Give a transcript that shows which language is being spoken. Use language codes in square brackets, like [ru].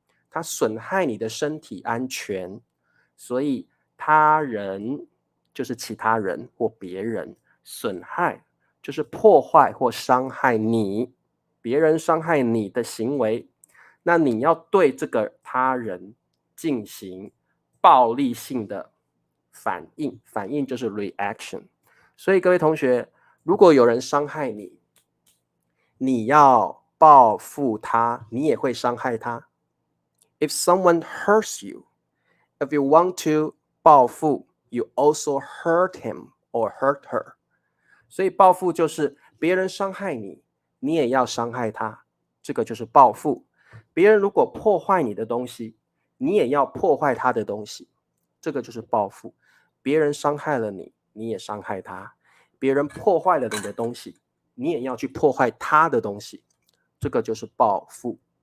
[zh] 他损害你的身体安全，所以他人就是其他人或别人，损害就是破坏或伤害你，别人伤害你的行为，那你要对这个他人进行暴力性的反应，反应就是 reaction。所以各位同学，如果有人伤害你，你要报复他，你也会伤害他。 [en] If someone hurts you, if you want to 报复 you also hurt him or hurt her。 [zh] 所以报复就是别人伤害你，你也要伤害他，这个就是报复。别人如果破坏你的东西，你也要破坏他的东西，这个就是报复。别人伤害了你，你也伤害他；别人破坏了你的东西，你也要去破坏他的东西，这个就是报复。